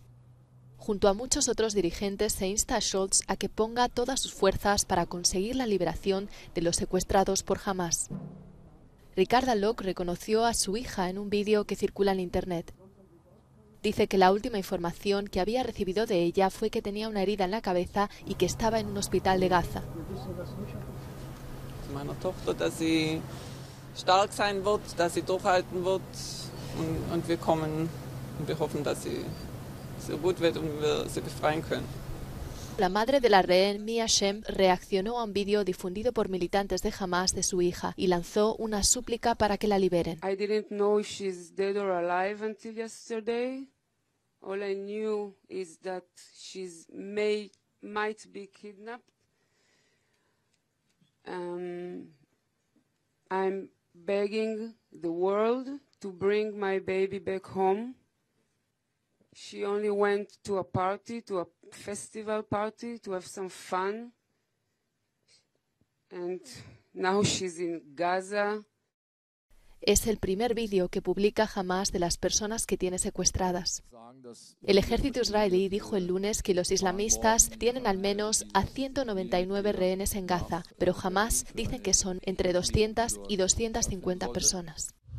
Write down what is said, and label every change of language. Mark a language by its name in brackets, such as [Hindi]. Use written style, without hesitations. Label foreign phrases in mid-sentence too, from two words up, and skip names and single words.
[Spanish] Junto a muchos otros dirigentes se insta a Scholz a que ponga todas sus fuerzas para conseguir la liberación de los secuestrados por Hamás. Ricarda Locke reconoció a su hija en un vídeo que circula en Internet. Dice que la última información que había recibido de ella fue que tenía una herida en la cabeza y que estaba en un hospital de Gaza. [German] Meiner Tochter, dass sie stark sein wird, dass sie durchhalten wird und wir kommen und wir hoffen, dass sie gut wird und wir sie befreien können. [Spanish] La madre de la rehén, Mia Shem, reaccionó a un vídeo difundido por militantes de Hamás de su hija y lanzó una súplica para que la liberen. [English] I didn't know if she's dead or alive until yesterday. All I knew is that she's might be kidnapped. I'm begging the world to bring my baby back home. She only went to a party, to a festival party, to have some fun. And now she's in Gaza. [Spanish] Es el primer vídeo que publica Hamás de las personas que tiene secuestradas. El ejército israelí dijo el lunes que los islamistas tienen al menos a 199 rehenes en Gaza, pero Hamás dice que son entre 200 y 250 personas.